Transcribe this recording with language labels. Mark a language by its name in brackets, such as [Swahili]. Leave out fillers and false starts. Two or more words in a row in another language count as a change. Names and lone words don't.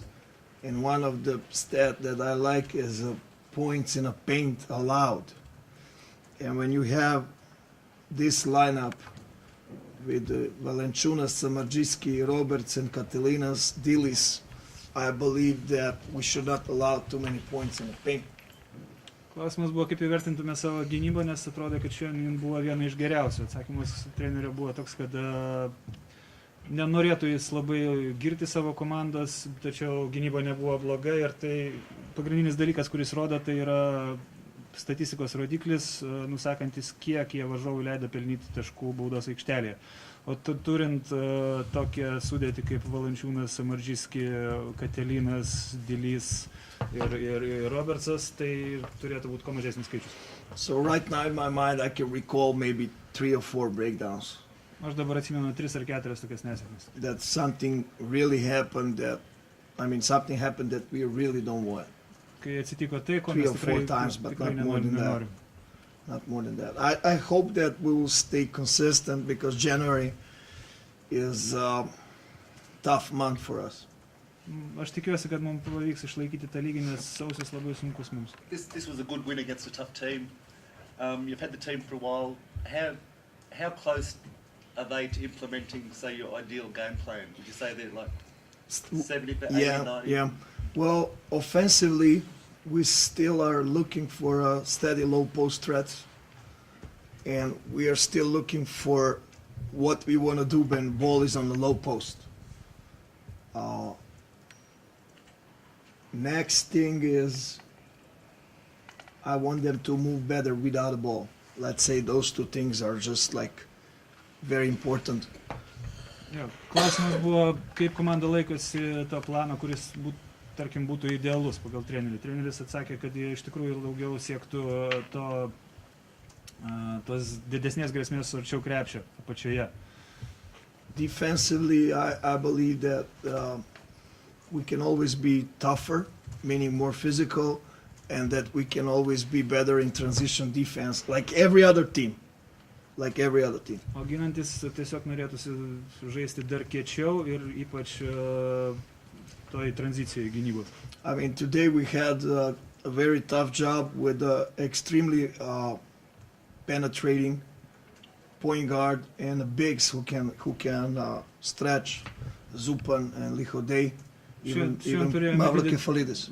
[English] And one of the stats that I like is points in a paint allowed. And when you have this lineup with Valančiūnas, Samardzijski, Roberts, and Katilinas, Dilis, I believe that we should not allow too many points in the paint. [Lithuanian] Klausimas buvo, kaip įvertintume savo gynybą, nes atrodo, kad šiandien buvo viena iš geriausių. Atsakymas trenerio buvo toks, kad nenorėtų jis labai girti savo komandos, tačiau gynyba nebuvo bloga ir tai pagrindinis dalykas, kuris rodo, tai yra statistikos rodiklis, nusakantis, kiek jie varžovų leido pelnyti taškų baudos aikštelėje. O turint tokią sudėtį kaip Valančiūnas, Samardzijski, Katilinas, Dilys ir Robertsas, tai turėtų būti kuo mažesnis skaičius. [English] So right now in my mind I can recall maybe 3 or 4 breakdowns. [Lithuanian] Aš dabar atsimenu 3 ar 4 tokias nesėkmes. [English] That something really happened something happened that we really don't want. [Lithuanian] Kai atsitiko tai, ko 3 mes [English] or 4 times, but not more than that. [Lithuanian] nenorim. [English] Not more than that. I hope that we will stay consistent, because January is a tough month for us. [Lithuanian] Aš tikiuosi, kad mums pavyks išlaikyti tą lygį, nes sausis labai sunkus mums. [English] This was a good win against a tough team. You've had the team for a while. How close are they to implementing, say, your ideal game plan? Would you say they're like 70, 80, 90? Yeah. Well, offensively, we still are looking for a steady low post threats, and we are still looking for what we want to do when ball is on the low post. Next thing is, I want them to move better without the ball. Let's say those two things are just like very important. [Lithuanian] Jo, klausimas buvo, kaip komanda laikosi to plano, kuris būtų idealus pagal trenerį. Treneris atsakė, kad jie iš tikrųjų daugiau siektų tos didesnės grėsmės arčiau krepšio apačioje. [English] Defensively, I believe that we can always be tougher, meaning more physical, and that we can always be better in transition defense, like every other team. Like every other team. [Lithuanian] O ginantis tiesiog norėtųsi žaisti dar kiečiau ir ypač toj tranzicijai gynybos. [English] I mean, today we had a very tough job with extremely penetrating point guard and the bigs who can stretch Zupan and Lihodei, even Mavrakefalidis.